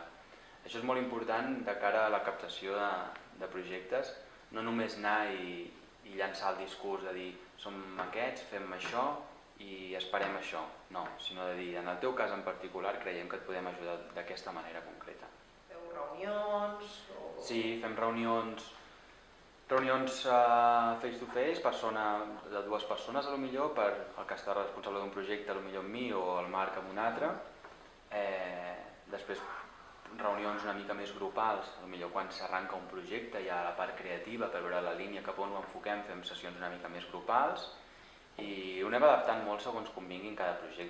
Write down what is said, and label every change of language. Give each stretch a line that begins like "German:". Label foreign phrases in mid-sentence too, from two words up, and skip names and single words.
Catalan: Això és molt important de cara a la captació de projectes, no només anar i llançar el discurs de dir som aquests, fem això i esperem això, no, sinó de dir en el teu cas en particular creiem que et podem ajudar d'aquesta manera concreta. Feu reunions? Sí, fem reunions
English: face to face,
Catalan: de 2 persones a lo millor, per el que està responsable d'un projecte, a lo millor amb mi o el Marc amb un altre. Després reunions una mica més grupals, a lo millor quan s'arranca un projecte hi ha la part creativa per veure la línia cap on ho enfoquem, fem sessions una mica més grupals i ho anem adaptant molt segons convingui en cada projecte.